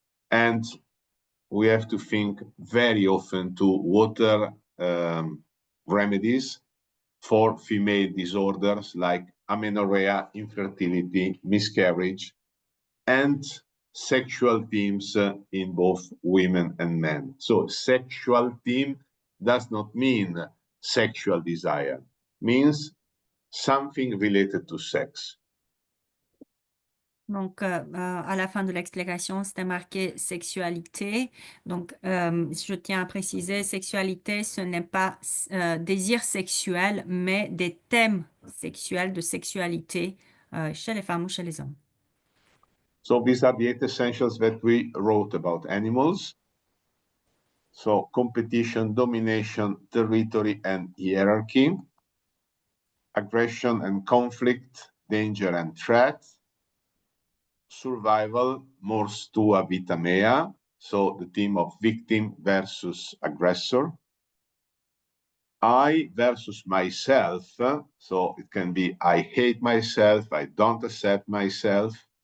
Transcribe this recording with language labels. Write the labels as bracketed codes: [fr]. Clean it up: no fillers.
[en] And we have to think very often to water remedies for female disorders like amenorrhea, infertility, miscarriage, and sexual themes in both women and men. So sexual theme does not mean sexual desire, means something related to sex. [fr] Donc, à la fin de l'explication, c'était marqué sexualité. Donc, je tiens à préciser, sexualité, ce n'est pas désir sexuel, mais des thèmes sexuels, de sexualité chez les femmes ou chez les hommes. [en] So these are the 8 essentials that we wrote about animals. So competition, domination, territory, and hierarchy, aggression and conflict, danger and threat, survival, [la] mors tua vita mea, [en] so the theme of victim versus aggressor, I versus myself, so it can be I hate myself, I don't accept myself,